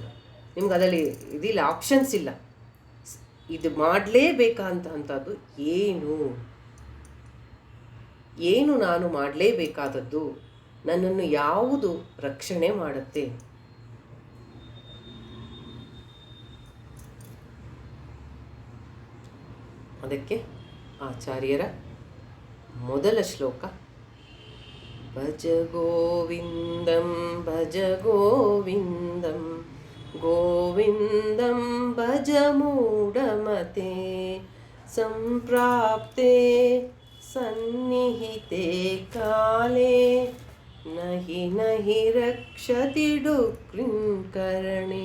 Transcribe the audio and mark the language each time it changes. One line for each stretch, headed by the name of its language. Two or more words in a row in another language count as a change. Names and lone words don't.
Kannada: ನಿಮ್ಗೆ ಅದರಲ್ಲಿ ಇದಿಲ್ಲ, ಆಪ್ಷನ್ಸ್ ಇಲ್ಲ. ಇದು ಮಾಡಲೇಬೇಕಂತಹದ್ದು ಏನು ನಾನು ಮಾಡಲೇಬೇಕಾದದ್ದು, ನನ್ನನ್ನು ಯಾವುದು ರಕ್ಷಣೆ ಮಾಡುತ್ತೆ. ಅದಕ್ಕೆ ಆಚಾರ್ಯರ ಮೊದಲ ಶ್ಲೋಕ,
Sanskrit: ಭಜ ಗೋವಿಂದಂ ಭಜ ಗೋವಿಂದಂ ಗೋವಿಂದಂ ಭಜ ಮೂಢಮತೆ ಸಂಪ್ರಾಪ್ತೆ ಸನ್ನಿಹಿತೆ ಕಾಲೇ ನಹಿ ನಹಿ ರಕ್ಷತಿ ಡುಕ್ರಿಂಕರಣೆ.